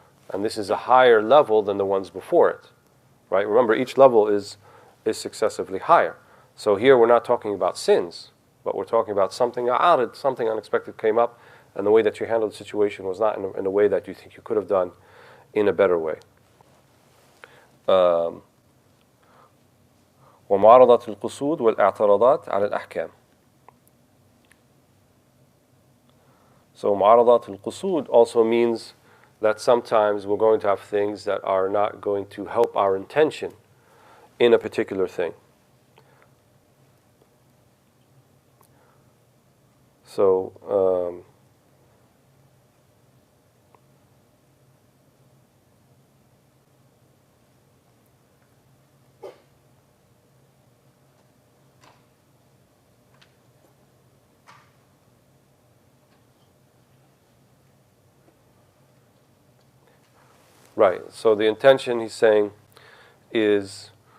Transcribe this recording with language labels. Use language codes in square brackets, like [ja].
[en] And this is a higher level than the ones before it, right? Remember, each level is successively higher. So here we're not talking about sins, but we're talking about something unexpected came up, and the way that you handled the situation was not in a way that you think you could have done in a better way. [ar] ومعارضة القصود والاعتراضات على الأحكام. [en] So [ar] معارضة القصود [en] also means that sometimes we're going to have things that are not going to help our intention in a particular thing. So right, so the intention, he's saying, is,